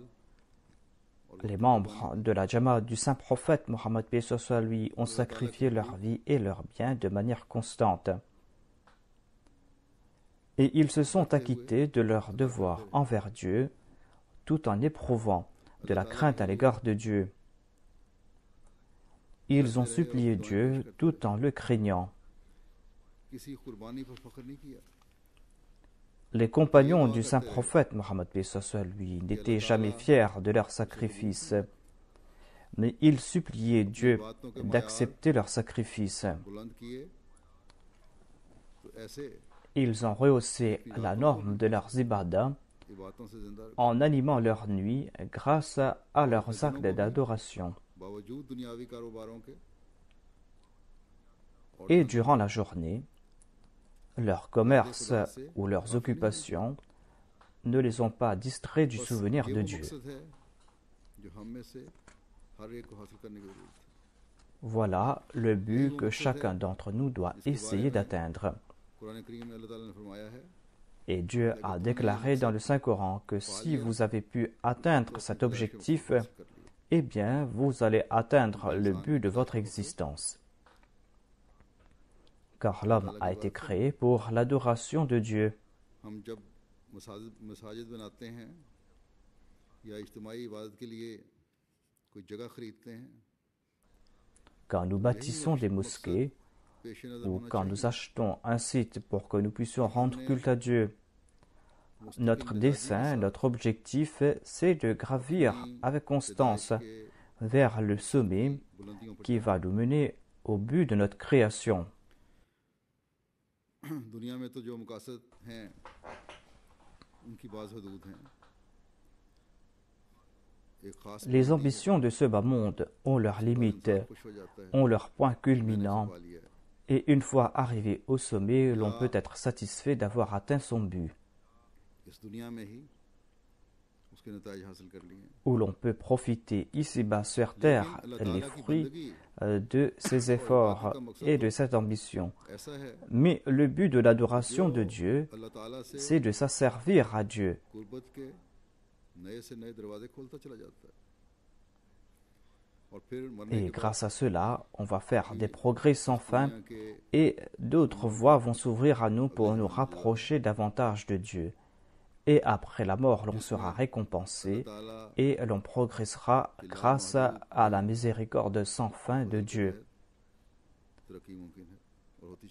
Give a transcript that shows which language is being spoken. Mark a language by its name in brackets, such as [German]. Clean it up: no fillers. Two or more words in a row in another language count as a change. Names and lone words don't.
[French] Les membres de la Jamaat du saint prophète Mohammed paix soit lui ont sacrifié leur vie et leurs biens de manière constante. Et ils se sont acquittés de leur devoir envers Dieu tout en éprouvant de la crainte à l'égard de Dieu. Ils ont supplié Dieu tout en le craignant. [Urdu] کسی قربانی پر فخر نہیں کیا [French] Les compagnons du saint prophète Mohammed paix soit lui n'étaient jamais fiers de leur sacrifice, mais ils suppliaient Dieu d'accepter leur sacrifice. [Urdu] بلند کیے تو ایسے [French] Ils ont rehaussé la norme de leurs ibadah [Urdu] عبادتوں سے زندہ [French] en animant leur nuit grâce à leurs actes d'adoration. [Urdu] باوجود دنیاوی کاروباروں کے [French] Et durant la journée, leur commerce ou leurs occupations ne les ont pas distraits du souvenir [Urdu] ये [French] de [Urdu] वो [French] Dieu. [Urdu] مقصد ہے جو ہم میں سے ہر ایک کو حاصل کرنے کی ضرورت ہے [French] Voilà le but que chacun d'entre nous doit essayer d'atteindre. [Urdu] قرآن کریم میں اللہ تعالیٰ نے فرمایا ہے [French] Et Dieu a déclaré dans le Saint-Coran que si vous avez pu atteindre cet objectif, eh bien, vous allez atteindre le but de votre existence. Car l'homme a été créé pour l'adoration de Dieu. [Urdu] ہم جب مساجد بناتے ہیں یا اجتماعی عبادت کے لیے کوئی جگہ خریدتے ہیں [French] Quand nous bâtissons des mosquées [Urdu] پیش نظر [French] ou [Urdu] होना [French] quand nous achetons un site pour que nous puissions rendre culte à Dieu, notre dessein, notre objectif, c'est de gravir avec constance vers le sommet [Urdu] بلندیوں پر [French] qui va nous mener au but de notre création. [Urdu] دنیا میں تو جو مقاصد ہیں ان کی بعض حدود ہیں ایک خاص [French] Les ambitions de ce bas monde ont leurs limites, [Urdu] خوش ہو جاتا ہے [French] ont leurs points culminants, [Urdu] پا لیا ہے [French] et une fois arrivé au sommet, l'on peut être satisfait d'avoir atteint son but. [Urdu] اس دنیا میں ہی اس کے نتائج حاصل کر لیے ہیں. [French] où l'on peut profiter ici-bas sur terre les fruits de ses efforts et de cette ambition. [Urdu] ایسا ہے [French] Mais le but de l'adoration de [Urdu] जो [French] Dieu, [Urdu] اللہ تعالیٰ سے [French] c'est de s'asservir à Dieu. [Urdu] قربت کے نئے سے نئے دروازے کھولتا چلا جاتا ہے اور پھر مرنے [French] Et [Urdu] کے بعد [French] grâce à cela, on va faire des progrès sans fin [Urdu] دنیا کے [French] et d'autres voies vont s'ouvrir à nous pour nous rapprocher davantage de Dieu. Et après la mort, l'on sera récompensé [Urdu] ताला [French] et l'on progressera grâce à la miséricorde sans fin de Dieu. [Urdu] ترقی ممکن ہے اور ہوتی